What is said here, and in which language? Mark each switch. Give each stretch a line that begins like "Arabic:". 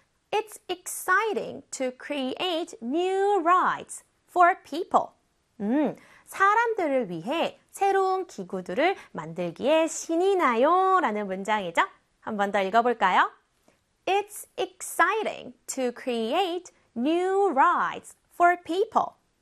English: It's exciting to create new rides for people.
Korean: 사람들을 위해 새로운 기구들을 만들기에 신이 나요 라는 문장이죠. 한 번 더 읽어볼까요?
English: It's exciting to create new rides for people.